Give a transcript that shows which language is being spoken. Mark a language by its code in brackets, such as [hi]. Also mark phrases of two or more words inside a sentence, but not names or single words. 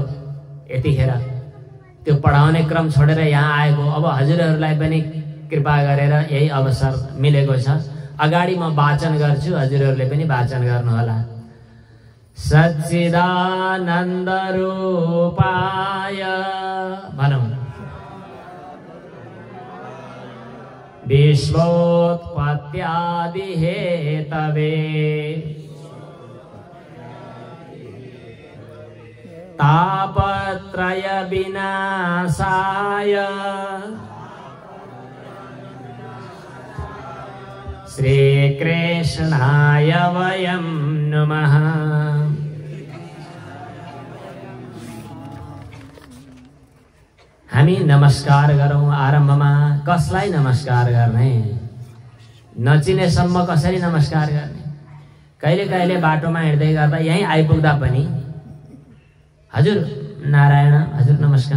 [ne] यतिखेर त्यो पढाउने क्रम छोडेर यहाँ आएको। अब हजुरहरूलाई पनि कृपा गरेर यही अवसर मिलेको छ। अगाडि म वाचन गर्छु, हजुरहरूले पनि वाचन गर्नुहोला। [sa] सच्चिदानन्द रूपाय भनौँ विश्वोत्पत्त्यादि हेतवे तापत्रय विनाशाय श्रीकृष्णाय वयं नमः। [ne] हामी नमस्कार गरौँ। आरम्भमा कसलाई नमस्कार गर्ने? नचिनेसम्म कसरी नमस्कार गर्ने? कहिले कहिले बाटोमा हिँड्दै गर्दा यहीँ आइपुग्दा पनि हजुर नारायण, हजुर नमस्कार।